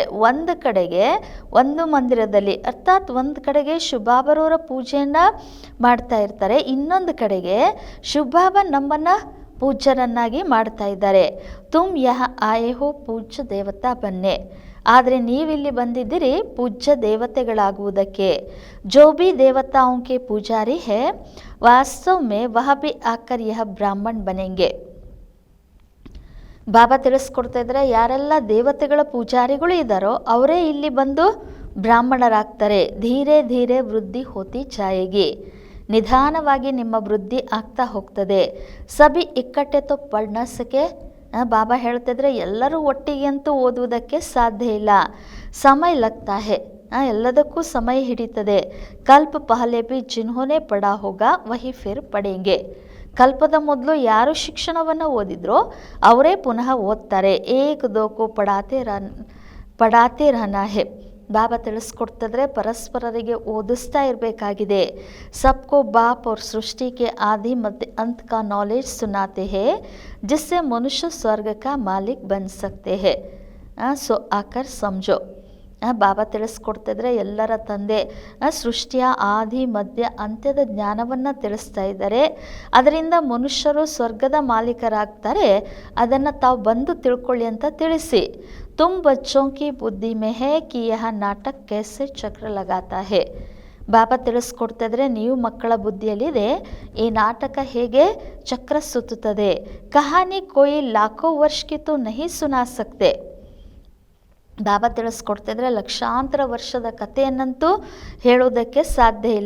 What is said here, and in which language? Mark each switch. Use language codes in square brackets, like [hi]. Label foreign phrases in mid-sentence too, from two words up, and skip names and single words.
[kn] ಒಂದು ಕಡೆಗೆ ಒಂದು ಮಂದಿರದಲ್ಲಿ ಅರ್ಥಾತ್ ಒಂದು ಕಡೆಗೆ ಶಿವಬಾಬರವರ ಪೂಜೆಯನ್ನು ಮಾಡ್ತಾ ಇರ್ತಾರೆ, ಇನ್ನೊಂದು ಕಡೆಗೆ ಶಿವಬಾಬಾ ನಮ್ಮನ್ನು ಪೂಜ್ಯರನ್ನಾಗಿ ಮಾಡ್ತಾ ಇದ್ದಾರೆ. [hi] तुम यह आए हो पूज्य देवता बनने, [kn] ಆದರೆ ನೀವಿಲ್ಲಿ ಬಂದಿದ್ದೀರಿ ಪೂಜ್ಯ ದೇವತೆಗಳಾಗುವುದಕ್ಕೆ. [hi] जो भी ದೇವತಾओं के पुजारी है वास्तव में वह भी आकर यह ब्राह्मण बनेंगे. [kn] ಬಾಬಾ ತಿಳಿಸ್ಕೊಡ್ತಾ ಇದ್ದಾರೆ, ಯಾರೆಲ್ಲ ದೇವತೆಗಳ ಪೂಜಾರಿಗಳು ಇದ್ದಾರೋ ಅವರೇ ಇಲ್ಲಿ ಬಂದು ಬ್ರಾಹ್ಮಣರಾಗ್ತಾರೆ. [hi] धीरे धीरे वृद्धि होती जाएगी, [kn] ನಿಧಾನವಾಗಿ ನಿಮ್ಮ ವೃದ್ಧಿ ಆಗ್ತಾ ಹೋಗ್ತದೆ. [hi] सभी इकट्ठे तो ಪढ़ न सके, [kn] ಬಾಬಾ ಹೇಳ್ತಿದ್ರೆ ಎಲ್ಲರೂ ಒಟ್ಟಿಗೆ ಅಂತೂ ಓದುವುದಕ್ಕೆ ಸಾಧ್ಯ ಇಲ್ಲ. [hi] समय लगता है, [kn] ಎಲ್ಲದಕ್ಕೂ ಸಮಯ ಹಿಡಿತದೆ. [hi] कल्प पहले भी जिन्होंने पढ़ा होगा वही फिर पढ़ेंगे. [kn] ಕಲ್ಪದ ಮೊದಲು ಯಾರು ಶಿಕ್ಷಣವನ್ನು ಓದಿದ್ರೋ ಅವರೇ ಪುನಃ ಓದ್ತಾರೆ. [hi] एक दो को पढ़ाते रहना है. [kn] ಬಾಬಾ ತಿಳಿಸ್ಕೊಡ್ತಿದ್ರೆ ಪರಸ್ಪರರಿಗೆ ಓದಿಸ್ತಾ ಇರಬೇಕಾಗಿದೆ. [hi] सबको बाप और सृष्टि के आदि मध्य अंत का नॉलेज सुनाते हैं, जिससे मनुष्य स्वर्ग का मालिक बन सकते हैं. सो आकर समझो. [kn] ಬಾಬಾ ತಿಳಿಸ್ಕೊಡ್ತಿದ್ರೆ ಎಲ್ಲರ ತಂದೆ ಸೃಷ್ಟಿಯ ಆದಿ ಮಧ್ಯ ಅಂತ್ಯದ ಜ್ಞಾನವನ್ನು ತಿಳಿಸ್ತಾ ಇದ್ದಾರೆ. ಅದರಿಂದ ಮನುಷ್ಯರು ಸ್ವರ್ಗದ ಮಾಲೀಕರಾಗ್ತಾರೆ, ಅದನ್ನು ತಾವು ಬಂದು ತಿಳ್ಕೊಳ್ಳಿ ಅಂತ ತಿಳಿಸಿ. [hi] तुम बच्चों की बुद्धि में है कि यह नाटक कैसे चक्र लगाता है. [kn] ಬಾಬಾ ತಿಳಿಸ್ಕೊಡ್ತಿದ್ರೆ ನೀವು ಮಕ್ಕಳ ಬುದ್ಧಿಯಲ್ಲಿದೆ ಈ ನಾಟಕ ಹೇಗೆ ಚಕ್ರ ಸುತ್ತುತ್ತದೆ. [hi] कहानी कोई लाखों वर्ष की तो नहीं सुना सकते. [kn] ಬಾಬಾ ತಿಳಿಸ್ಕೊಡ್ತಿದ್ರೆ ಲಕ್ಷಾಂತರ ವರ್ಷದ ಕಥೆಯನ್ನಂತೂ ಹೇಳೋದಕ್ಕೆ ಸಾಧ್ಯ ಇಲ್ಲ.